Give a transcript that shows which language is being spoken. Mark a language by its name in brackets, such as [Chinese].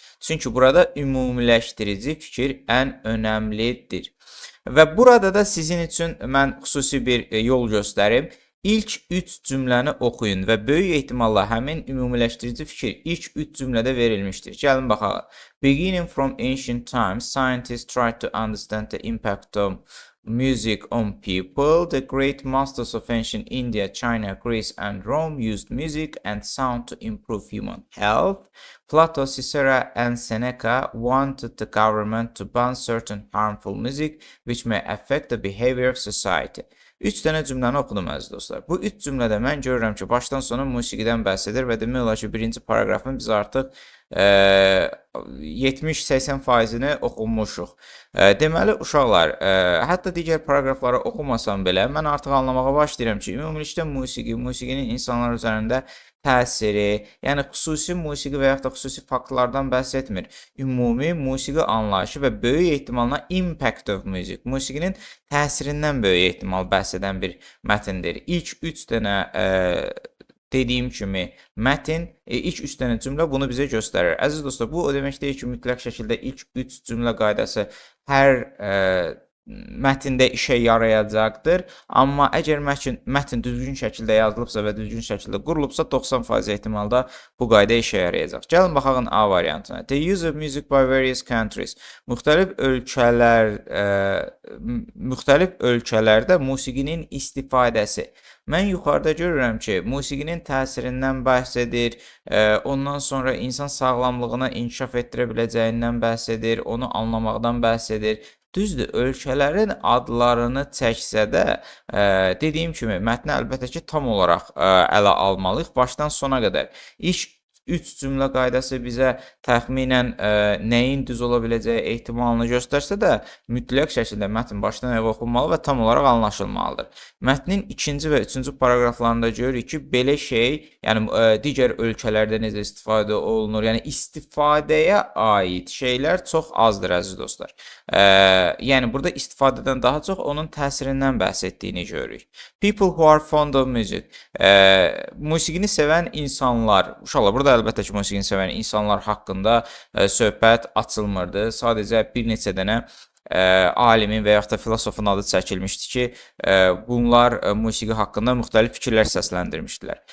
[Azerbaijani] Çünki burada ümumiləşdirici fikir ən önəmlidir. Və burada da sizin üçün mən xüsusi bir yol göstərim. İlk 3 cümləni oxuyun və böyük ehtimalla həmin ümumiləşdirici fikir ilk 3 cümlədə verilmişdir. Gəlin baxaq. [English] Beginning from ancient times, scientists tried to understand the impact of music on people. The great masters of ancient India, China, Greece, and Rome used music and sound to improve human health. Plato, Cicero, and Seneca wanted the government to ban certain harmful music which may affect the behavior of society. [Azerbaijani] 3 dənə cümləni oxudum, əziz dostlar. Bu 3 cümlədə mən görürəm ki, başdan sona musiqidən bəhs edir və demək olar ki, birinci paragrafın biz artıq 70-80%-ni oxunmuşuq. Deməli, uşaqlar, hətta digər paragrafları oxumasam belə, mən artıq anlamağa başlayıram ki, ümumilikdə musiqinin insanlar üzərində təsiri, yəni xüsusi musiqi və yaxud da xüsusi faktlardan bəhs etmir. Ümumi musiqi anlayışı və böyük ehtimalla [English] impact of music, [Azerbaijani] musiqinin təsirindən böyük ehtimal bəhs edən bir mətndir. İlk 3 dənə dediyim kimi mətn, ilk 3 dənə cümlə bunu bizə göstərir. Əziz dostlar, bu o demək deyil ki, mütləq şəkildə ilk 3 cümlə qaydası hər mətndə işə yarayacaqdır. Amma əgər mətn düzgün şəkildə yazılıbsa və düzgün şəkildə qurulubsa, 90% ehtimalda bu qayda işə yarayacaq. Gəlin baxaq A variantına. [English] The use of music by various countries. [Azerbaijani] Müxtəlif ölkələrdə musiqinin istifadəsi. Mən yuxarıda görürəm ki, musiqinin təsirindən bəhs edir, ondan sonra insan sağlamlığına inkişaf etdirə biləcəyindən bəhs edir, onu anlamaqdan bəhs edir. Düzdür, ölkələrin adlarını çəksə də, dediyim kimi, mətni əlbəttə ki, tam olaraq ələ almalıyıq, başdan sona qədər. İlk 3 cümlə qaydası bizə təxminən nəyin düz ola biləcəyi ehtimalını göstərsə də, mütləq şəkildə mətn başdan ayağa oxunmalı və tam olaraq anlaşılmalıdır. Mətnin 2-ci və 3-cü paragraflarında görürük ki, belə şey, yəni digər ölkələrdə necə istifadə olunur, yəni istifadəyə aid şeylər çox azdır, əziz dostlar. Yəni burada istifadədən daha çox onun təsirindən bəhs etdiyini görürük. [English] People who are fond of music. [Azerbaijani] Musiqini sevən insanlar, uşaqlar, burada əlbəttə ki, musiqini sevən insanlar haqqında söhbət açılmırdı. Sadəcə bir neçə dənə alimin və yaxud da filosofun adı çəkilmişdi ki, bunlar musiqi haqqında müxtəlif fikirlər səsləndirmişdilər.